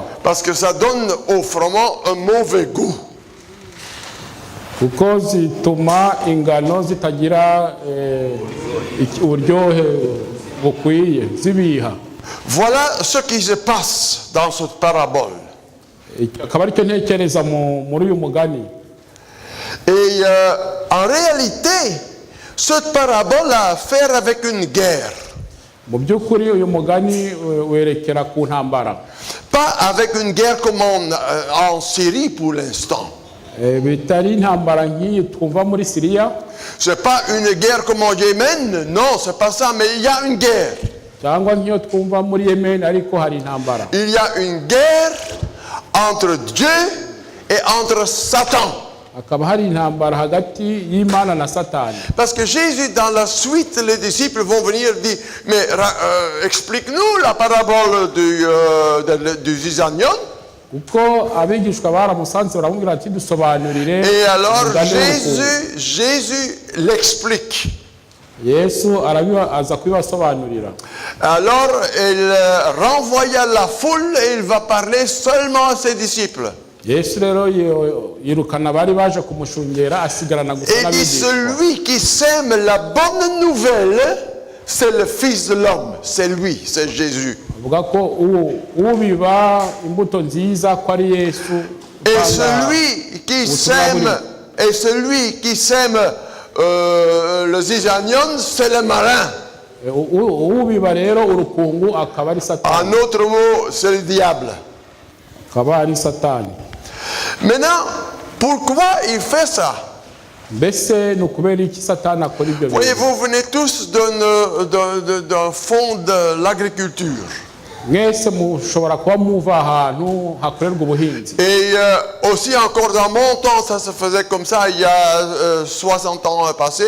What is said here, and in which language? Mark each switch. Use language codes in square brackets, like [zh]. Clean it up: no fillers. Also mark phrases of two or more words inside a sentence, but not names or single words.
[fr] Parce que ça donne au froment un mauvais goût. [rw] Kuko zituma ingano zitagira uburyohe bukwiye zibiha. [fr] Voilà ce qui se passe dans cette parabole. [rw] akaba aricyo ntekereza muri uyu mugani. [fr] Et en réalité, cette parabole a à faire avec une guerre. [rw] Mu by'ukuri uyu mugani werekera ku ntambara. [fr] Pas avec une guerre comme en Syrie pour l'instant. [rw] Bitari intambara nk'iyi twumva muri Syria. [fr] C'est pas une guerre comme en Yémen, non, c'est pas ça, mais il y a une guerre. [rw] Cyangwa nk'iyo twumva muri Yemen ariko hari intambara. [fr] Il y a une guerre entre Dieu et entre Satan. [rw] Akaba hari intambara hagati y'Imana na Satani. [fr] Parce que Jésus, dans la suite, les disciples vont venir dire, mais explique-nous la parabole du zizanion. [rw] Kuko abigishwa baramusanze baramubwira ati dusobanurire. [fr] Et alors Jésus l'explique. [rw] Yesu aza kubibasobanurira. [fr] Alors il renvoya la foule et il va parler seulement à ses disciples. [rw] Yesu rero yirukana bari baje kumushungera asigarana gusa [fr] Et dit celui qui sème la bonne nouvelle, c'est le Fils de l'homme, c'est lui, c'est Jésus. [rw] Avuga ko ubiba imbuto nziza ko ari Yesu. [fr] Et celui qui sème le zizanion, c'est le marin. [rw] Ubiba rero urukungu akaba ari Satani. [fr] En autre mot, c'est le diable. [rw] Akaba ari Satani. [fr] Maintenant, pourquoi il fait ça? Voyez, vous venez tous d'un fond de l'agriculture. Et aussi encore dans mon temps, ça se faisait comme ça, il y a 60 ans passés.